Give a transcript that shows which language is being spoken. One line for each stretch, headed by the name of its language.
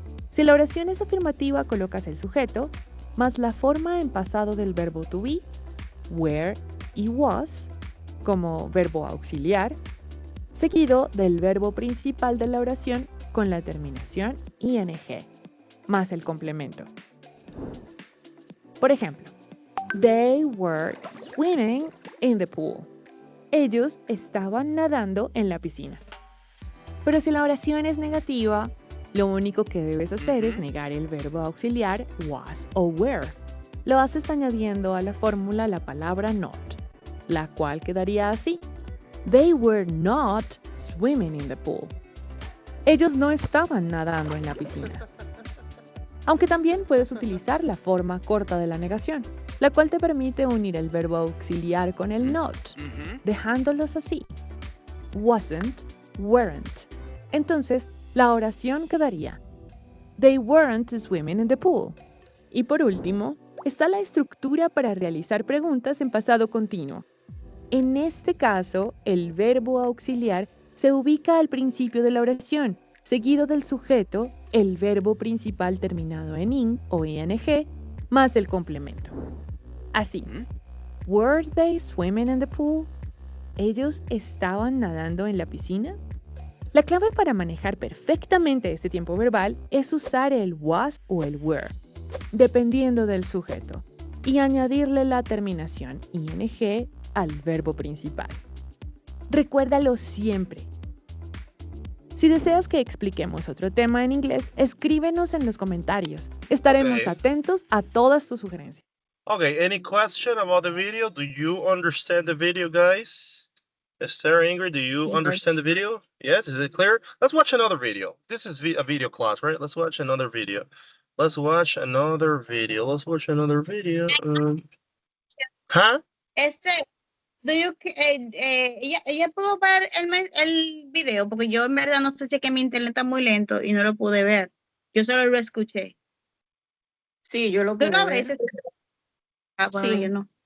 Spanish: Si la oración es afirmativa, colocas el sujeto, más la forma en pasado del verbo to be, were y was, como verbo auxiliar, seguido del verbo principal de la oración con la terminación ing, más el complemento. Por ejemplo,
English: they were swimming in the pool.
Spanish: Ellos estaban nadando en la piscina. Pero si la oración es negativa, lo único que debes hacer es negar el verbo auxiliar was o were. Lo haces añadiendo a la fórmula la palabra not, la cual quedaría así.
English: They were not swimming in the pool.
Spanish: Ellos no estaban nadando en la piscina. Aunque también puedes utilizar la forma corta de la negación, la cual te permite unir el verbo auxiliar con el not, dejándolos así.
English: Wasn't, weren't.
Spanish: Entonces, la oración quedaría:
English: They weren't swimming in the pool.
Spanish: Y por último, está la estructura para realizar preguntas en pasado continuo. En este caso, el verbo auxiliar se ubica al principio de la oración, seguido del sujeto, el verbo principal terminado en ing o ing, más el complemento.
English: Así, were they swimming in the pool?
Spanish: ¿Ellos estaban nadando en la piscina? La clave para manejar perfectamente este tiempo verbal es usar el was o el were, dependiendo del sujeto, y añadirle la terminación ing al verbo principal. Recuérdalo siempre. Si deseas que expliquemos otro tema en inglés, escríbenos en los comentarios. Estaremos atentos a todas tus sugerencias.
English: Okay, any question about the video? Do you understand the video, guys? Esther, Ingrid, do you understand the video? Yes, is it clear? Let's watch another video. This is a video class, right? Let's watch another video. Let's watch another video. Huh?
Spanish: Ella pudo ver el video, porque yo en verdad no sé si es que mi internet está muy lento y no lo pude ver. Yo solo lo escuché. Sí, yo lo pude ver. Bueno, Sí. yo no.